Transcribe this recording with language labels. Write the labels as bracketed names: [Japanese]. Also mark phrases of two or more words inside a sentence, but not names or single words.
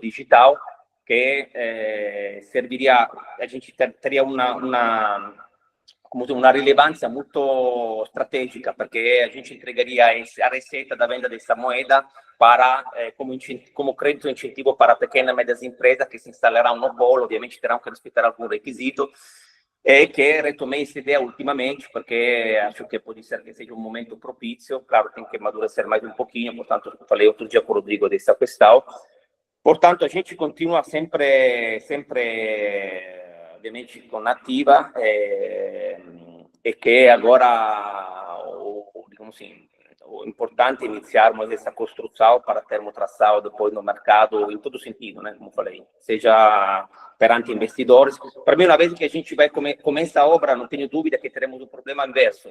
[Portuguese] digital, que serviria, a gente teria uma relevância muito estratégica, porque a gente entregaria a receita da venda dessa moeda como crédito incentivo para pequenas e médias empresas que se instalarão no polo, obviamente terão que respeitar algum requisito, e que retomei essa ideia ultimamente, porque acho que pode ser que seja um momento propício. Claro, tem que amadurecer mais um pouquinho, portanto, falei outro dia com o Rodrigo dessa questão. Portanto, a gente continua sempre [Italian] ovviamente con attiva e che [Portuguese] agora digamos assim, o importante é iniciarmos essa construção para termos tração depois no mercado em todo sentido, né? Como falei, seja perante investidores. Para mim, uma vez que a gente vai começar a obra, não tenho dúvida que teremos um problema inverso.